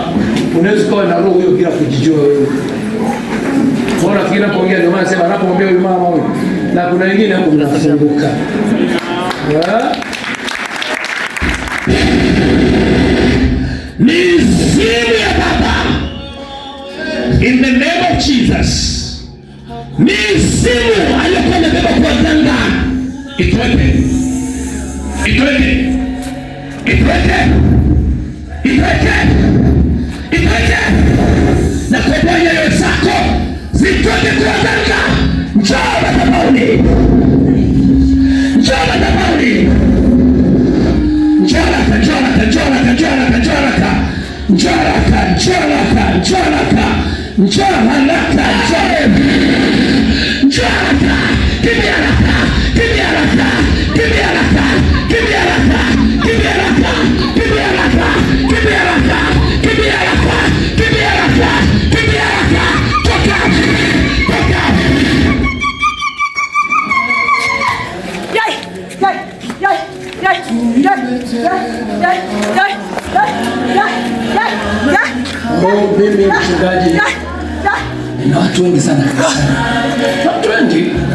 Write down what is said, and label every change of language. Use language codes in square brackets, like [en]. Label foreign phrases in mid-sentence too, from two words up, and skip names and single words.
[sw] Unaweza kuwa na roho hiyo bila kujijua wewe. Mbona fikiri napoongea ndio maana sema anapomwambia huyu mama huyu. Na kuna wengine hapo mnafunguka. Ni simu ya baba. [en] In the name of Jesus. [sw] Ni simu aliyokuwa amebeba kwa ganga. Itweke. Itweke. Itweke. Itweke. Itweke. Na kwa nyayo zako zitoke kwa ganga. Njoo madhabahuni. Njoo madhabahuni. Njoraka, njoraka, njoraka, njoraka, njoraka. Njoraka, njoraka, njoraka. Njoraka, njoraka. Kibiaraka, kibiaraka, kibiaraka, kibiaraka, kibiaraka, kibiaraka, kibiaraka, kibiaraka, kibiaraka, kibiaraka. Toka, toka. Yai, yai, yai, yai, yai, yai, yai, yai. Mimi mchungaji. Na watu wengi sana. Watu wengi.